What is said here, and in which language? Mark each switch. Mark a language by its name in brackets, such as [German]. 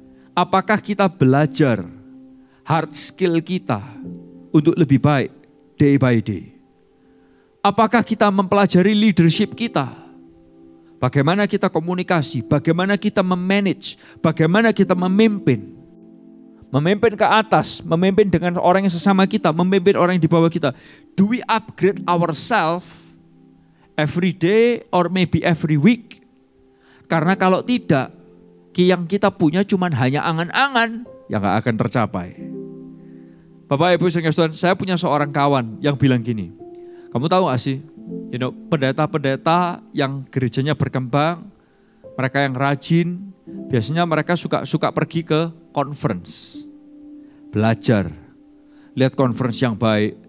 [Indonesian] Apakah kita belajar hard skill kita untuk lebih baik [English] day by day? [Indonesian] Apakah kita mempelajari leadership kita? Bagaimana kita komunikasi, bagaimana kita memanage, bagaimana kita memimpin. Memimpin ke atas, memimpin dengan orang yang sesama kita, memimpin orang yang di bawah kita. [English] Do we upgrade ourselves every day or maybe every week? [Indonesian] Karena kalau tidak, yang kita punya cuma hanya angan-angan yang gak akan tercapai. Bapak Ibu Saudara, saya punya seorang kawan yang bilang gini, kamu tahu gak sih, pendeta-pendeta yang gerejanya berkembang, mereka yang rajin, biasanya mereka suka pergi ke conference, belajar, lihat conference yang baik.